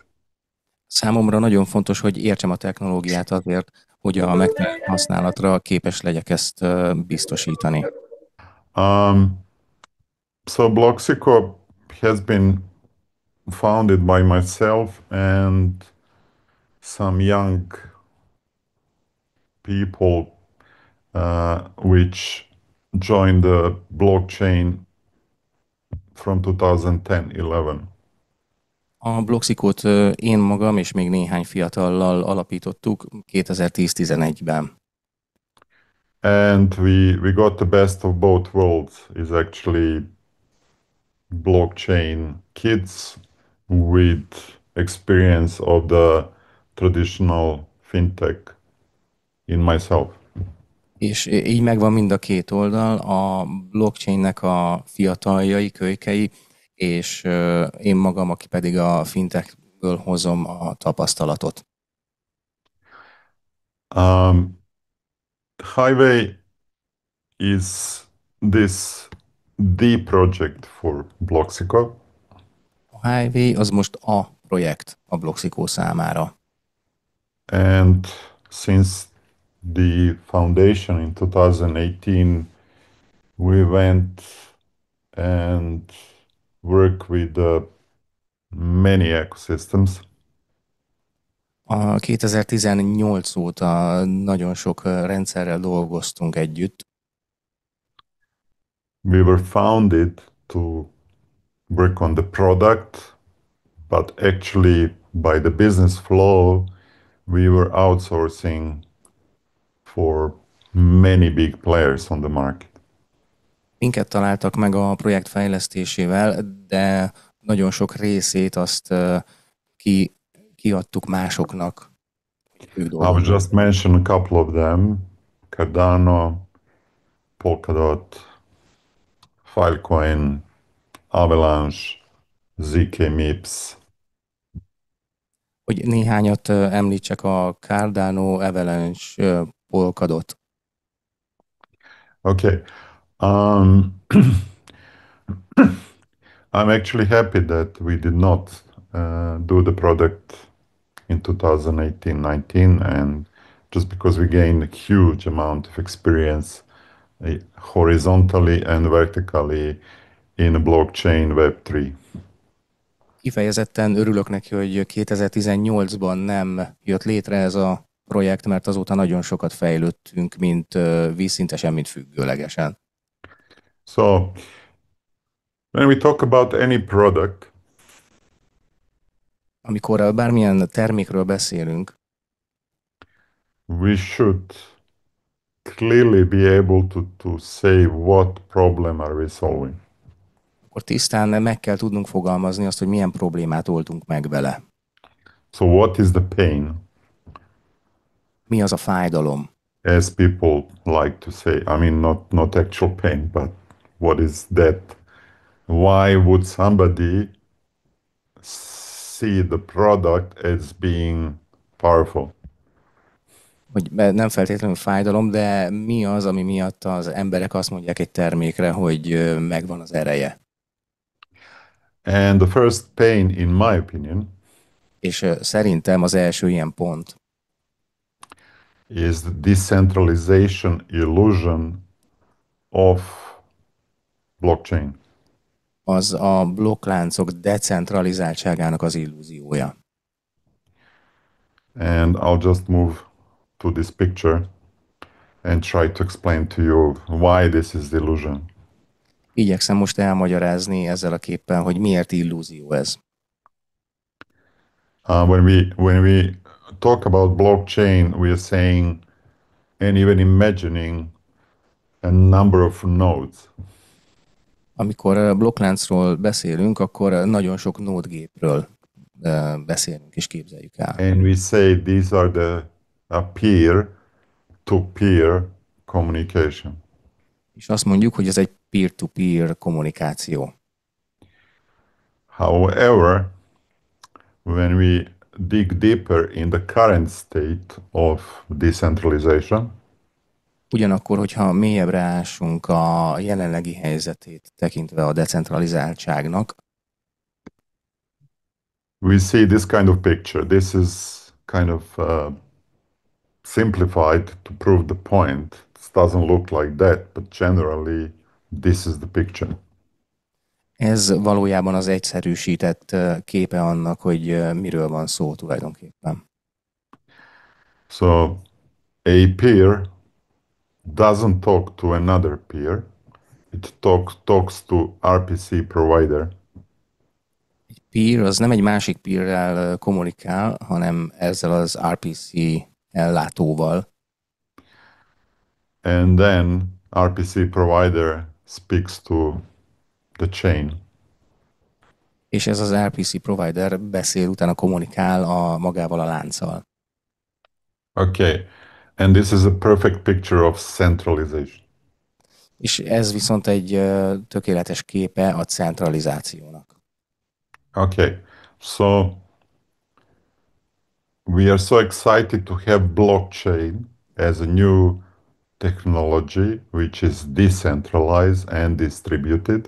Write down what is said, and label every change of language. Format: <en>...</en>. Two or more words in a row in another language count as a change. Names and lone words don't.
<hu>Számomra nagyon fontos, hogy értsem a technológiát azért, hogy a megfelelő használatra képes legyek ezt biztosítani.</hu> <en>Um, so Bloxico has been founded by myself and some young people which joined the blockchain from 2010-11.</en> <hu>A Bloxicót én magam és még néhány fiatallal alapítottuk 2010-11-ben.</hu> <en>And we got the best of both worlds is actually blockchain kids with experience of the traditional fintech in myself.</en> <hu>És így megvan mind a két oldal, a blockchainnek a fiataljai, kölykei, és én magam, aki pedig a fintechből hozom a tapasztalatot.</hu> <en>Highway is this the project for Bloxico.</en> <hu>A Highway az most a projekt a Bloxico számára.</hu> <en>And since the foundation in 2018, we went and worked with many ecosystems.</en> <hu>A 2018 óta nagyon sok rendszerrel dolgoztunk együtt.</hu> <en>We were founded to work on the product, but actually, by the business flow, we were outsourcing for many big players on the market.</en> <hu>Minket találtak meg a projekt fejlesztésével, de nagyon sok részét azt kiadtuk másoknak. Ők</hu> <en>I will just mention a couple of them: Cardano, Polkadot, Filecoin, Avalanche, ZK MIPS.</en> <hu>Hogy néhányat említsek, a Cardano, Avalanche, Polkadot.</hu> <en>Okay. I'm actually happy that we did not do the product in 2018-19, and just because we gained a huge amount of experience horizontally and vertically in blockchain Web3.</en> <hu>Kifejezetten örülök neki, hogy 2018-ban nem jött létre ez a projekt, mert azóta nagyon sokat fejlődtünk, mint vízszintesen, mint függőlegesen.</hu> <en>So when we talk about any product,</en> <hu>amikor bármilyen termékről beszélünk,</hu> <en>we should clearly be able to say what problem are we solving.</en> <hu>akkor tisztán meg kell tudnunk fogalmazni azt, hogy milyen problémát oldunk meg vele.</hu> <en>So what is the pain?</en> <hu>Mi az a fájdalom?</hu> <en>As people like to say, I mean, not actual pain, but what is that? Why would somebody see the product as being powerful?</en> <hu>Hogy nem feltétlenül fájdalom, de mi az, ami miatt az emberek azt mondják egy termékre, hogy megvan az ereje?</hu> <en>And the first pain, in my opinion,</en> <hu>És szerintem az első ilyen pont</hu> <en>is the decentralization illusion of blockchain.</en> <hu>az a blokkláncok decentralizáltságának az illúziója.</hu> <en>And I'll just move to this picture and try to explain to you why this is the illusion.</en> <hu>Igyekszem most elmagyarázni ezzel a képpel, hogy miért illúzió ez.</hu> <en>When we talk about blockchain, we are saying and even imagining a number of nodes.</en> <hu>Amikor blokkláncról beszélünk, akkor nagyon sok nódgépről beszélünk és képzeljük el.</hu> <en>And we say these are the peer-to-peer communication.</en> <hu>És azt mondjuk, hogy ez egy peer-to-peer kommunikáció.</hu> <en>However, when we dig deeper in the current state of decentralization,</en> <hu>Ugyanakkor, hogyha mélyebbre ásunk a jelenlegi helyzetét tekintve a decentralizáltságnak,</hu> <en>we see this kind of picture. This is kind of simplified to prove the point. It doesn't look like that, but generally, this is the picture.</en> <hu>ez valójában az egyszerűsített képe annak, hogy miről van szó tulajdonképpen.</hu> <en>So a peer doesn't talk to another peer. It talks to RPC provider.</en> <hu>Egy peer az nem egy másik peerrel kommunikál, hanem ezzel az RPC ellátóval,</hu> <en>And then RPC provider speaks to the chain.</en> <hu>és ez az RPC provider beszél, utána kommunikál magával a lánccal.</hu> <en>Okay. And this is a perfect picture of centralization.</en> <hu>És ez viszont egy tökéletes képe a centralizációnak.</hu> <en>Okay. So we are so excited to have blockchain as a new technology which is decentralized and distributed.</en>